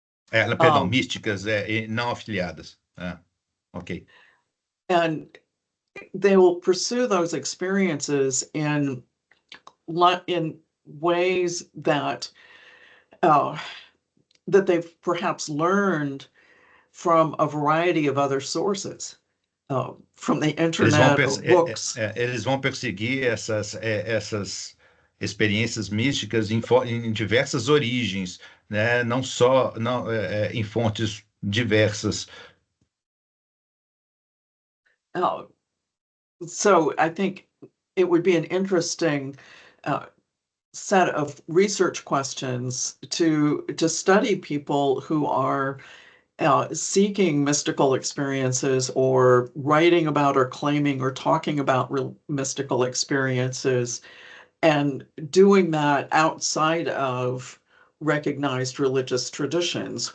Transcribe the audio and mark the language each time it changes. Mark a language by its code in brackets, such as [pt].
[pt] Perdão, místicas e não afiliadas. Ok. [en] And they will pursue those experiences in ways that that they've perhaps learned from a variety of other sources, from the internet or books. [pt] Eles vão perseguir essas experiências místicas em diversas origens, né? Não só em fontes diversas. [en] So I think it would be an interesting set of research questions to study people who are seeking mystical experiences or writing about or claiming or talking about mystical experiences, and doing that outside of recognized religious traditions.